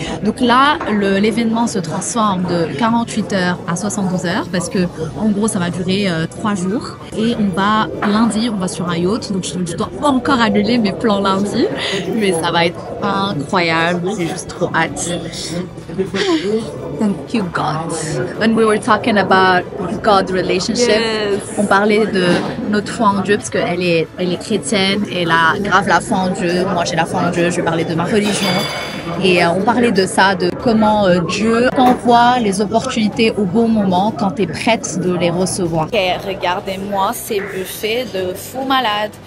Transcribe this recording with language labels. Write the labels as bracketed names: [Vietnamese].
[French] Donc là, l'événement se transforme de 48 heures à 72 heures parce que, en gros, ça va durer 3 jours. Et lundi, on va sur un yacht. Donc je dois pas encore annuler mes plans lundi, mais ça va être incroyable. J'ai juste trop hâte. [English] Thank you, God. When we were talking about God relationship, yes. [French] On parlait de notre foi en Dieu parce qu'elle est chrétienne et elle a grave la foi en Dieu. Moi, j'ai la foi en Dieu. Je vais parler de ma religion. Et on parlait de ça, de comment Dieu t'envoie les opportunités au bon moment quand tu es prête de les recevoir. Okay, regardez-moi ces buffets de fou malade.